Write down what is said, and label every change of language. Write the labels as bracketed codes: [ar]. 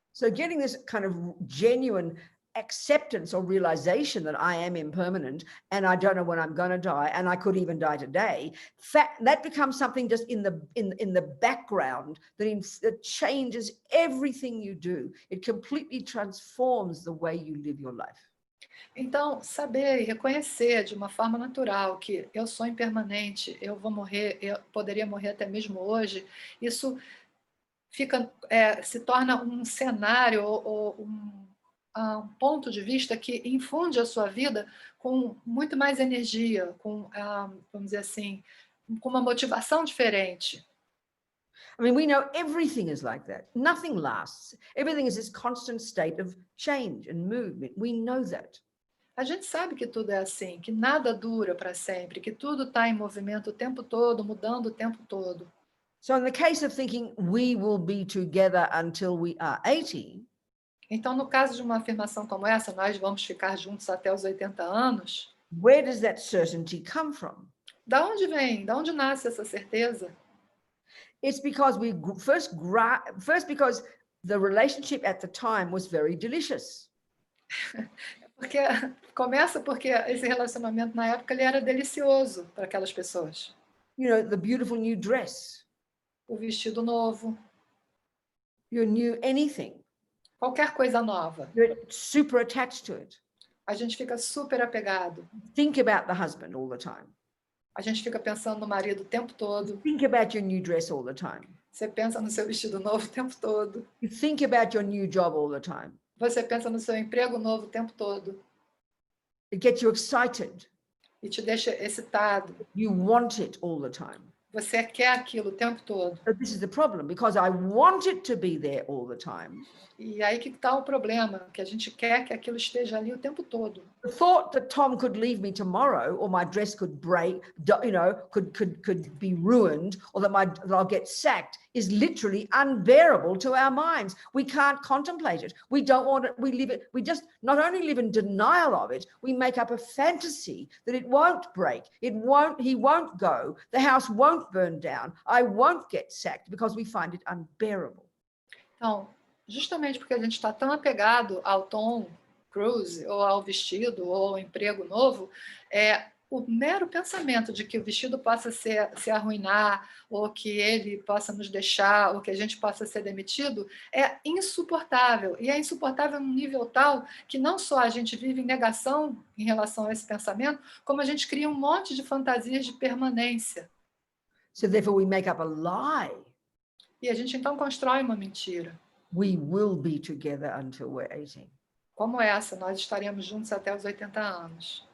[en] So getting this kind of genuine acceptance or realization that I am impermanent and I don't know when I'm going to die and I could even die today, that becomes something just in the background that changes everything you do. It completely transforms the way you live your life. [pt] Então, saber e reconhecer de uma forma natural que eu sou impermanente, eu vou morrer, eu poderia morrer até mesmo hoje, isso se torna um cenário ou um ponto de vista que infunde a sua vida com muito mais energia, com, vamos dizer assim, com uma motivação diferente. [en] I mean, we know everything is like that. Nothing lasts. Everything is this constant state of change and movement. We know that. [pt] A gente sabe que tudo é assim, que nada dura para sempre, que tudo está em movimento o tempo todo, mudando o tempo todo. [en] So in the case of thinking we will be together until we are 80, [pt] então, no caso de uma afirmação como essa, nós vamos ficar juntos até os 80 anos, [en] where does that certainty come from? [pt] Da onde vem? Da onde nasce essa certeza? [en] It's because first because the relationship at the time was very delicious. [pt] Começa porque esse relacionamento na época ele era delicioso para aquelas pessoas. [en] You know, the beautiful new dress. [pt] O vestido novo. [en] Your new anything. [pt] Qualquer coisa nova. [en] You're super attached to it. [pt] A gente fica super apegado. [en] Think about the husband all the time. [pt] A gente fica pensando no marido o tempo todo. [en] Think about your new dress all the time. [pt] Você pensa no seu vestido novo o tempo todo. [en] You think about your new job all the time. [pt] Você pensa no seu emprego novo o tempo todo. [en] It gets you excited. [pt] E te deixa excitado. [en] You want it all the time. [pt] Você quer aquilo o tempo todo. [en] So this is the problem, because I want it to be there all the time. [pt] E aí que está o problema, que a gente quer que aquilo esteja ali o tempo todo. [en] The thought that Tom could leave me tomorrow, or my dress could break, could be ruined, or that I'll get sacked, is literally unbearable to our minds. We can't contemplate it. We don't want it. We live it. We just not only live in denial of it, we make up a fantasy that it won't break. He won't go. The house won't burn down. I won't get sacked, because we find it unbearable. [pt] Então, justamente porque a gente está tão apegado ao Tom Cruise, ou ao vestido, ou ao emprego novo, o mero pensamento de que o vestido possa se arruinar, ou que ele possa nos deixar, ou que a gente possa ser demitido, é insuportável. E é insuportável num nível tal que não só a gente vive em negação em relação a esse pensamento, como a gente cria um monte de fantasias de permanência. [en] So therefore we make up a lie. [pt] E a gente então constrói uma mentira. [en] We will be together until we're 18. [pt] Como essa, nós estaremos juntos até os 80 anos.